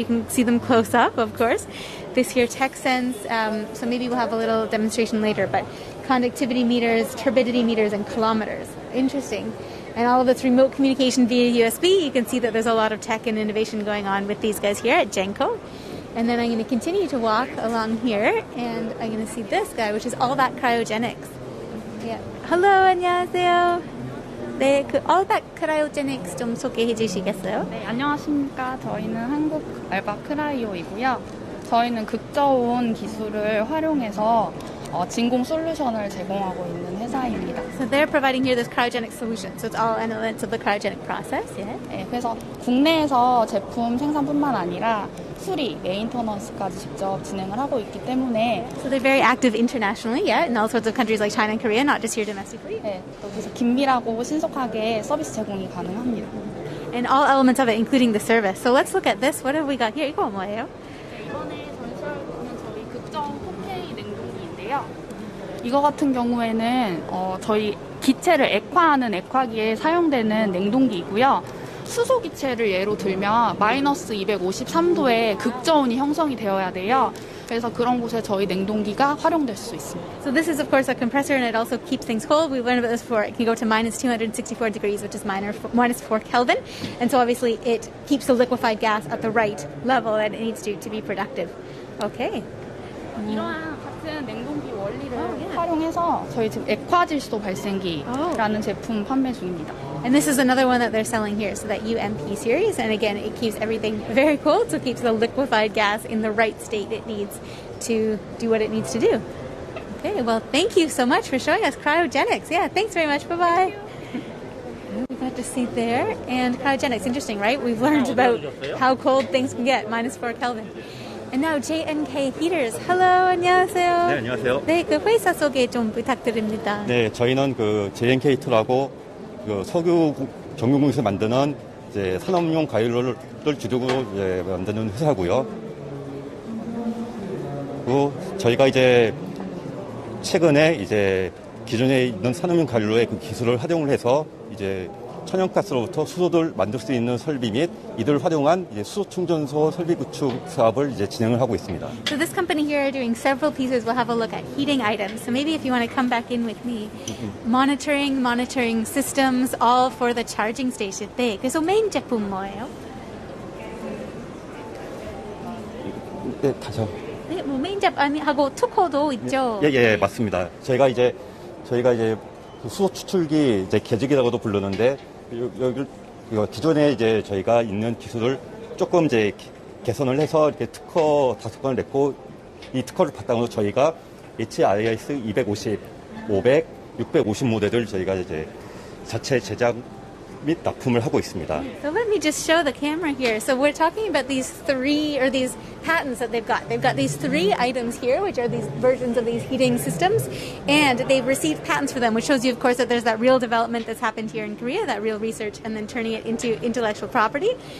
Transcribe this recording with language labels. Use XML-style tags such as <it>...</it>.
<en>You can see them close up, of course. This here, TechSense, so maybe we'll have a little demonstration later, but conductivity meters, turbidity meters, and kilometers. Interesting. And all of it's remote communication via USB. You can see that there's a lot of tech and innovation going on with these guys here at Day2. And then I'm going to continue to walk along here, and I'm going to see this guy, which is all that cryogenics. Yeah. Hello,</en> <ko>안녕하세요. 네, 그</ko> <en>all that cryogenics</en> <ko>좀 소개해 주시겠어요? 네, 안녕하십니까. 저희는 한국 알바 크라이오이고요. 저희는 극저온 기술을 활용해서 진공 솔루션을 제공하고 있는 회사입니다.</ko> <en>So they're providing here this cryogenic solution. So it's all elements of the cryogenic process. Yeah.</en> <ko>네, 그래서 국내에서 제품 생산뿐만 아니라 수리, 메인터넌스까지 직접 진행을 하고 있기 때문에</ko> <en>So they're very active internationally, yeah, in all sorts of countries like China and Korea, not just here domestically.</en> <ko>네, 또 그래서 긴밀하고 신속하게 서비스 제공이 가능합니다.</ko> <en>And all elements of it, including the service. So let's look at this. What have we got here?</en> <ko>이거 뭐예요? 이번에 전시하는 저희 극저온 4K 냉동기인데요. 이거 같은 경우에는 저희 기체를 액화하는 액화기에 사용되는 냉동기이고요. 수소 기체를 예로 들면 마이너스 253도의 극저온이 형성이 되어야 돼요. 그래서 그런 곳에 저희 냉동기가 활용될 수 있습니다.</ko> <en>So this is of course a compressor, and it also keeps things cold. We learned about this before. It can go to minus 264 degrees, which is minus 4 Kelvin. And so obviously it keeps the liquefied gas at the right level that it needs to be productive. Okay.</en> <ko>이러한 같은 냉동기 원리를 활용해서 저희 지금 액화질소 발생기라는 제품 판매 중입니다.</ko> <en>And this is another one that they're selling here, so that UMP series. And again, it keeps everything very cold, so it keeps the liquefied gas in the right state it needs to do what it needs to do. Okay, well, thank you so much for showing us cryogenics. Yeah, thanks very much. Bye-bye. We got to see there. And cryogenics, interesting, right? We've learned about how cold things can get, minus 4 Kelvin. And now J&K Heaters. Hello,</en> <ko>안녕하세요. 네, 안녕하세요. 네, 그 회사 소개 좀 부탁드립니다. 네, 저희는 그 JNK2라고 그 석유 정유공에서 만드는 이제 산업용 가열을 주력으로 이제 만드는 회사고요. 그리고 저희가 이제 최근에 이제 기존에 있는 산업용 가열로의 그 기술을 활용을 해서 이제 천연가스로부터 수소를 만들 수 있는 설비 및 이들을 활용한 이제 수소 충전소 설비 구축 사업을 이제 진행을 하고 있습니다.</ko> <en>So this company here are doing several pieces. We'll have a look at heating items. So maybe if you want to come back in with me, monitoring systems, all for the charging station.</en> <ko>네, 그래서 메인 제품 뭐예요? 네, 다시. 네, 뭐 메인 제품 하고 투코도 있죠. 예, 맞습니다. 저희가 이제 수소 추출기 이제 개직이라고도 부르는데 여기 기존에 이제 저희가 있는 기술을 조금 이제 개선을 해서 이렇게 특허 5건을 냈고 이 특허를 바탕으로 저희가 HRIS 250, 500, 650 모델을 저희가 이제 자체 제작 및 납품을 하고 있습니다.</ko> <en>So let me just show the camera here. So we're talking about these patents that they've got. They've got these 3 items here, which are these versions of these heating systems, and they've received patents for them, which shows you, of course, that there's that real development that's happened here in Korea, that real research, and then turning it into intellectual property.</en>